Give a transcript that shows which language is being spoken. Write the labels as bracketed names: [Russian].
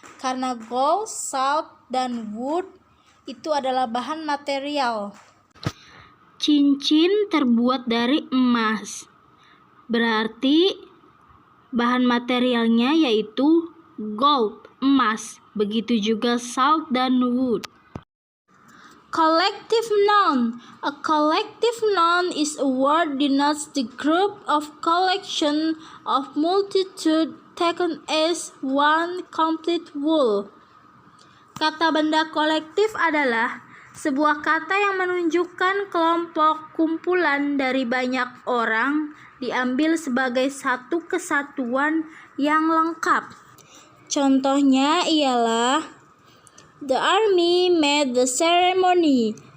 [Indonesian] Karena gold, salt, dan wood itu adalah bahan material. Cincin terbuat dari emas. Berarti bahan materialnya yaitu gold, emas. Begitu juga salt dan wood. [English] Collective noun. A collective noun is a word denotes the group of collection of multitude taken as one complete whole. [Indonesian] Kata benda kolektif adalah sebuah kata yang menunjukkan kelompok kumpulan dari banyak orang diambil sebagai satu kesatuan yang lengkap. Contohnya ialah [English] the army made the ceremony.